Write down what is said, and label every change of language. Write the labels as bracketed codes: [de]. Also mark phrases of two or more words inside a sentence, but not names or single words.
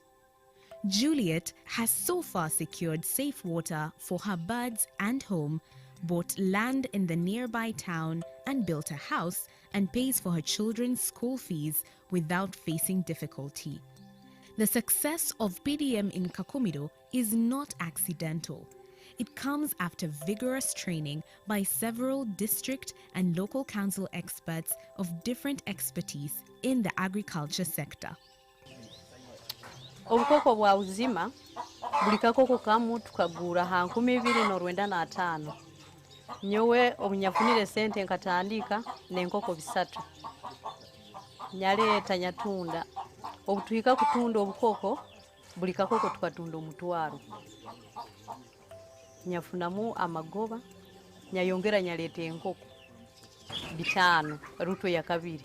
[en] Juliet has so far secured safe water for her birds and home, bought land in the nearby town and built a house, and pays for her children's school fees without facing difficulty. The success of PDM in Kakumiro is not accidental. It comes after vigorous training by several district and local council experts of different expertise in the agriculture sector. [nyo] Obukoko bwa uzima buli kakoko kamu tukagura ha 2,995 nyowe obunyafunire sente nkatandika n'enkoko bisatu nyaleeta nyatunda obutuika kutunda obukoko buli kakoko tukatunda omutwaro nyafunamu amagoba nyayongera nyaleeta enkoko bitano ruto ya kabiri